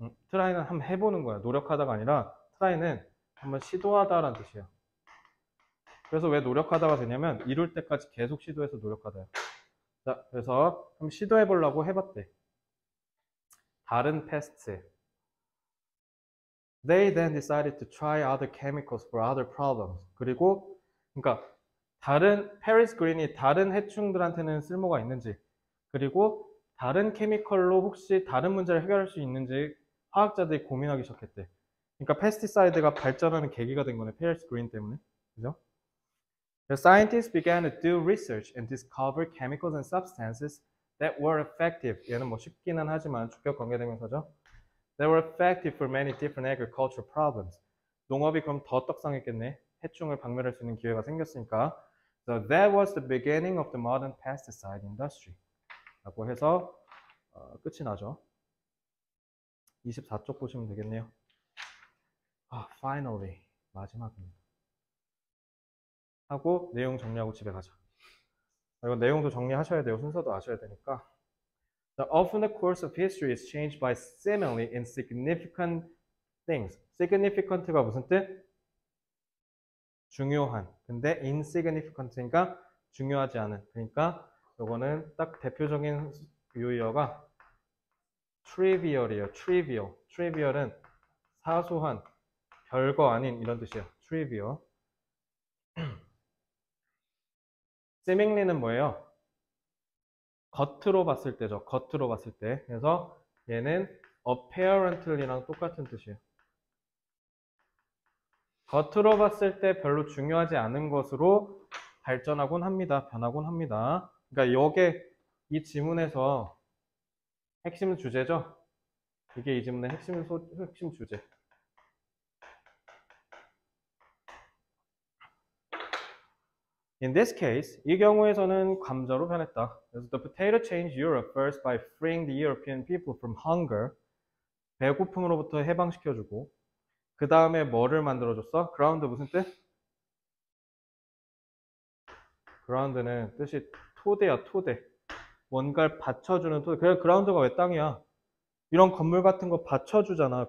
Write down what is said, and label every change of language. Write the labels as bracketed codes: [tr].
[ko] try는 한번 해보는 거야. 노력하다가 아니라 try는 한번 시도하다라는 뜻이에요. 그래서 왜 노력하다가 되냐면 이룰 때까지 계속 시도해서 노력하다요. 자, 그래서 한번 시도해 보려고 해봤대. 다른 패스트. [en] They then decided to try other chemicals for other problems. [ko] 그리고 그러니까 다른 페리스 그린이 다른 해충들한테는 쓸모가 있는지, 그리고 다른 케미컬로 혹시 다른 문제를 해결할 수 있는지 화학자들이 고민하기 시작했대. 그러니까 페스티사이드가 발전하는 계기가 된 거네. 페리스 그린 때문에. 그죠? [en] The scientists began to do research and discover chemicals and substances that were effective. [ko] 얘는 뭐 쉽기는 하지만 주격 관계대명사죠. [en] That were effective for many different agricultural problems. [ko] 농업이 그럼 더 떡상했겠네. 해충을 박멸할 수 있는 기회가 생겼으니까. [en] So that was the beginning of the modern pesticide industry. [ko] 라고 해서 끝이 나죠. 24쪽 보시면 되겠네요. Finally. 마지막입니다. 하고 내용 정리하고 집에 가자. 이거 내용도 정리하셔야 돼요. 순서도 아셔야 되니까. [en] Often the course of history is changed by seemingly insignificant things. [ko] significant가 무슨 뜻? 중요한. 근데 insignificant니까 중요하지 않은. 그러니까 요거는 딱 대표적인 유의어가 trivial이에요. [en] trivial. [ko] trivial은 사소한, 별거 아닌 이런 뜻이에요. trivial. seemingly는 뭐예요? 겉으로 봤을 때죠. 겉으로 봤을 때. 그래서 얘는 apparently랑 똑같은 뜻이에요. 겉으로 봤을 때 별로 중요하지 않은 것으로 발전하곤 합니다. 변하곤 합니다. 그러니까 요게 이 지문에서 핵심 주제죠. 이게 이 지문의 핵심 주제. [en] In this case, [ko] 이 경우에서는 감자로 변했다. 그래서 [en] the potato changed Europe first by freeing the European people from hunger. [ko] 배고픔으로부터 해방시켜주고 그 다음에 뭐를 만들어줬어? ground 무슨 뜻? ground는 뜻이 토대야, 토대. 뭔가를 받쳐주는 토대. 그래, ground가 왜 땅이야? 이런 건물 같은 거 받쳐주잖아.